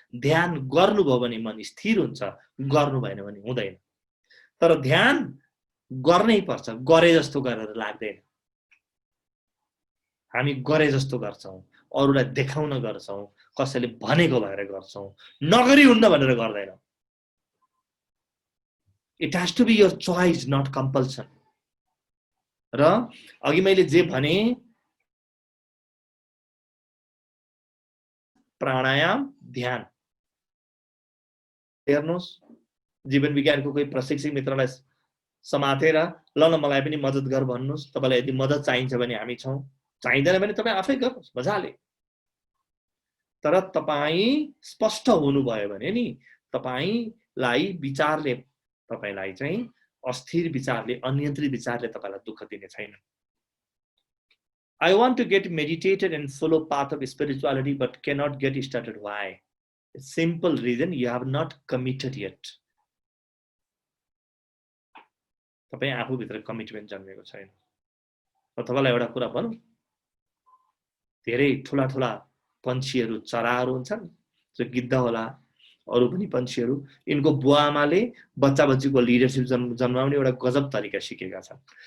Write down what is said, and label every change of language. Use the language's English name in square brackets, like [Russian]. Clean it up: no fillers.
[Nepali] ध्यान गर्नुभयो भने मन स्थिर हुन्छ, गर्नु भएन भने हुँदैन। तर ध्यान गर्नै पर्छ, गरे जस्तो गरेर लाग्दैन। हामी गरे जस्तो गर्छौं, अरूलाई देखाउन गर्छौं, कसैले भनेको भएर गर्छौं, नगरी हुन्न भनेर गर्दैनौं। [English] It has to be your choice, not compulsion. [Nepali] र अघि मैले जे भने प्राणायाम, ध्यान हेर्नुहोस्, जीवन विज्ञानको कोही प्रशिक्षक मित्रलाई समातेर ल मलाई पनि मद्दत गर भन्नुस्। तपाईलाई यदि मद्दत चाहिन्छ भने हामी छौं, चाहिँदैन भने तपाई आफै गर्नुस् मजाले। तर तपाई स्पष्ट हुनुभयो भने नि तपाईलाई विचारले तपाईलाई चाहिँ अस्थिर विचारले, अनियन्त्रित विचारले तपाईलाई दुःख दिने छैन। [English] I want to get meditated and follow path of spirituality but cannot get started. Why? A simple reason, you have not committed yet. [Nepali] तपाई आफू भित्र कमिटमेन्ट जन्मेको छैन। तपाईँलाई एउटा कुरा भनौं, धेरै ठूला ठूला पन्छीहरू, चराहरू हुन्छन्, जो गिद्ध होला, अरु पनि पन्छीहरू, यिनको बुवाआमाले बच्चा बच्चीको लिडरशिप जन्माउने एउटा गजब तरिका सिकेका छन्।